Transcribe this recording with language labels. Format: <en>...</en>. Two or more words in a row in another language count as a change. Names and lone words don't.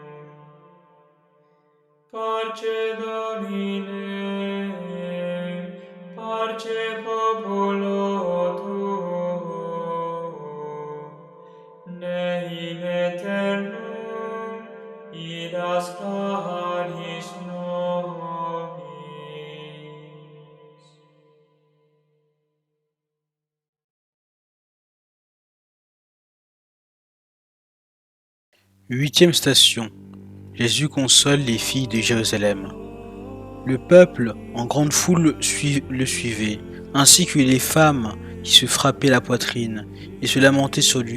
<la>Parce Domine, parce populo tuo, ne in aeternum idascaris nobis.</la> <fr>Huitième station. Jésus console les filles de Jérusalem. Le peuple, en grande foule, le suivait, ainsi que les femmes qui se frappaient la poitrine et se lamentaient sur lui.</fr>